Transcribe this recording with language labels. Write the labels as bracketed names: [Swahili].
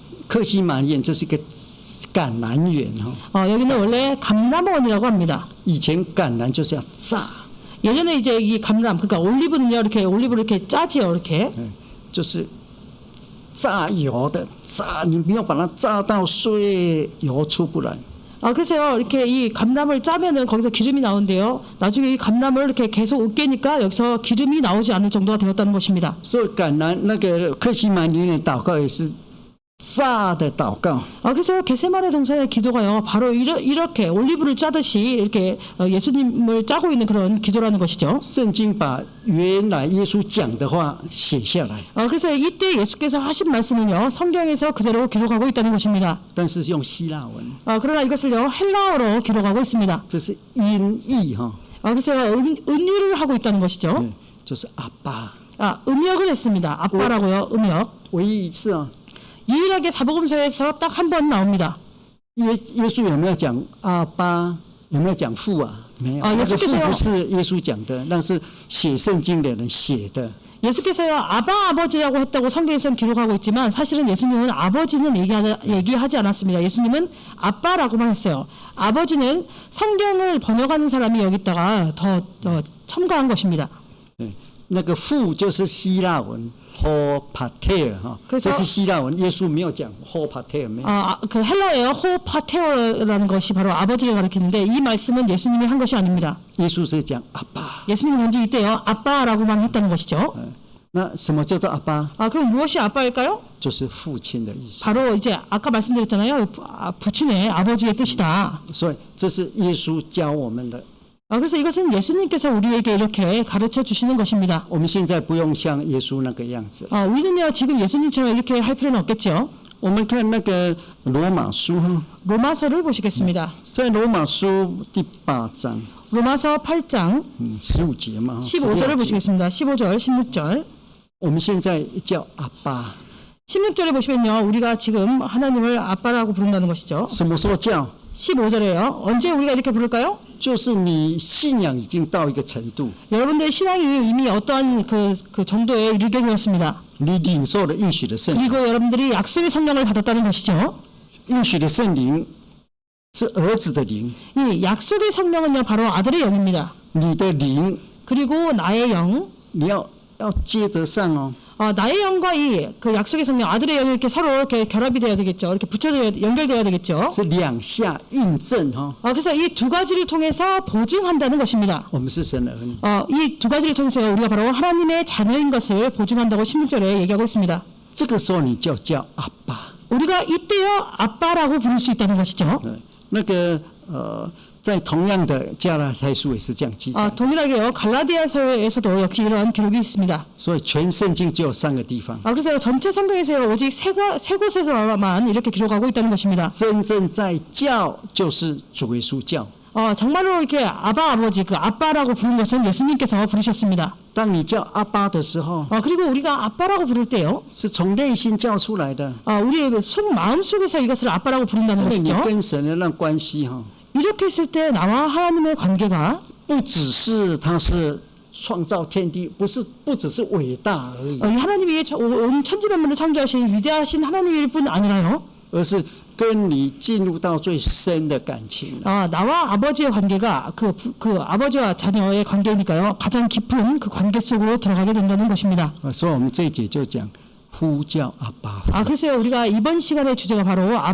[Chinese] 克西马尼园这是一个橄榄园 [Korean] 여기는 원래 감람원이라고 합니다. [Chinese] 以前橄榄就是要榨， [Korean] 예전에 이제 이 감람 그러니까 올리브는요 이렇게 올리브를 이렇게 짜지요 이렇게. [Chinese] 就是榨油的榨，你不要把它榨到碎，油出不来。 [Korean] 그래서요 이렇게 이 감람을 짜면은 거기서 기름이 나오는데요. 나중에 이 감람을 이렇게 계속 으깨니까 여기서 기름이 나오지 않을 정도가 되었다는 것입니다. [Chinese] 所以橄榄那个克西马尼园的祷告也是榨的祷告。 [Korean] 그래서 겟세마네 동산의 기도가요 바로 이렇게 올리브를 짜듯이 이렇게 예수님을 짜고 있는 그런 기도라는 것이죠. [Chinese] 圣经把原来耶稣讲的话写下来， [Korean] 그래서 이때 예수께서 하신 말씀은요 성경에서 그대로 기록하고 있다는 것입니다. [Chinese] 但是用希腊文， [Korean] 그러나 이것을요 헬라어로 기록하고 있습니다. [Chinese] 这是音译 [Korean] 그래서 은유를 하고 있다는 것이죠. [Chinese] 就是阿爸。 [Korean] 음역을 했습니다. 아빠라고요 음역. [Chinese] 唯一一次 [Korean] 유일하게 사복음서에서 딱 한 번 나옵니다. [Chinese] 耶稣有没有讲阿爸？有没有讲父啊？没有，那个父不是耶稣讲的，那是写圣经的人写的。 [Korean] 예수께서요 아바 아버지라고 했다고 성경에서는 기록하고 있지만 사실은 예수님은 아버지는 얘기하지 않았습니다. 예수님은 아빠라고만 했어요. 아버지는 성경을 번역하는 사람이 여기다가 더 첨가한 것입니다. [Chinese] 那个父就是希腊文 호파테어 这是希腊文，耶稣没有讲 호파테어 没有。 [Korean] 그 헬라어예요. 호파테어라는 것이 바로 아버지를 가리키는데 이 말씀은 예수님이 한 것이 아닙니다. [Chinese] 耶稣是讲阿爸。 [Korean] 예수님은 단지 이때요 아빠라고만 했다는 것이죠. [Chinese] 那什么叫做阿爸？ [Korean] 그럼 무엇이 아빠일까요? [Chinese] 就是父亲的意思。 [Korean] 바로 이제 아까 말씀드렸잖아요. 부친의 아버지의 뜻이다. [Chinese] 所以这是耶稣教我们的。 [Korean] 그래서 이것은 예수님께서 우리에게 이렇게 가르쳐 주시는 것입니다. [Chinese] 我们现在不用像耶稣那个样子。 [Korean] 우리는요 지금 예수님처럼 이렇게 할 필요는 없겠죠. [Chinese] 我们看那个罗马书哈， [Korean] 로마서를 보시겠습니다. [Chinese] 在罗马书第8章， [Korean] 로마서 8장 [Chinese] 15节嘛， [Korean] 15절을 [Chinese] 16节 [Korean] 보시겠습니다. 15절, 16절. [Chinese] 我们现在叫阿爸， [Korean] 16절에 보시면요. 우리가 지금 하나님을 아빠라고 부른다는 것이죠. [Chinese] 什么时候叫？ [Korean] 15절에요. 언제 우리가 이렇게 부를까요? [Chinese] 就是你信仰已经到一个程度， [Korean] 여러분들의 신앙이 이미 어떠한 그 정도에 이르게 되었습니다. [Chinese] 你领受了应许的圣灵， [Korean] 그리고 여러분들이 약속의 성령을 받았다는 것이죠. [Chinese] 应许的圣灵是儿子的灵， [Korean] 이 약속의 성령은요. 바로 아들의 영입니다. [Chinese] 你的灵 [Korean] 그리고 나의 영, [Chinese] 你要接得上哦。 [Korean] 나의 영과 이 그 약속의 성령, 아들의 영이 이렇게 서로 이렇게 결합이 돼야 되겠죠. 이렇게 붙여져야 연결돼야 되겠죠. [Chinese] 是两下印证哈， [Korean] 그래서 이 두 가지를 통해서 보증한다는 것입니다. [Chinese] 我们是神的儿女。 [Korean] 이 두 가지를 통해서 우리가 바로 하나님의 자녀인 것을 보증한다고 16절에 얘기하고 있습니다. [Chinese] 这个时候你就叫阿爸。 [Korean] 우리가 이때요 아빠라고 부를 수 있다는 것이죠. [Chinese] 那个在同样的加拉太书也是这样记载， [Korean] 동일하게요 갈라디아서에서도 역시 이러한 기록이 있습니다. [Chinese] 所以全圣经只有3个地方， [Korean] 그래서 전체 성경에서요 오직 세 곳에서만 이렇게 기록하고 있다는 것입니다. [Chinese] 真正在叫就是主耶稣叫。 [Korean] 정말로 이렇게 아바 아버지 그 아빠라고 부른 것은 예수님께서 부르셨습니다. [Chinese] 当你叫阿爸的时候， [Korean] 그리고 우리가 아빠라고 부를 때요 [Chinese] 是从内心叫出来的， [Korean] 우리의 마음 속에서 이것을 아빠라고 부른다는 [Chinese] 这个你 [Korean] 것이죠. [Chinese] 跟神的那关系哈， [Korean] 이렇게 했을 때 나와 하나님의 관계가 [Chinese] 不只是他是创造天地，不只是伟大而已， [Korean] 이 하나님이 온 천지 만물을 창조하신 위대하신 하나님일 뿐 아니라요 [Chinese] 而是跟你进入到最深的感情了。 [Korean] 나와 아버지의 관계가 그 아버지와 자녀의 관계니까요 가장 깊은 그 관계 속으로 들어가게 된다는 것입니다. [Chinese] 所以我们这一节就讲呼叫阿爸。 [Korean] 그래서 우리가 이번 시간의 주제가 바로 아바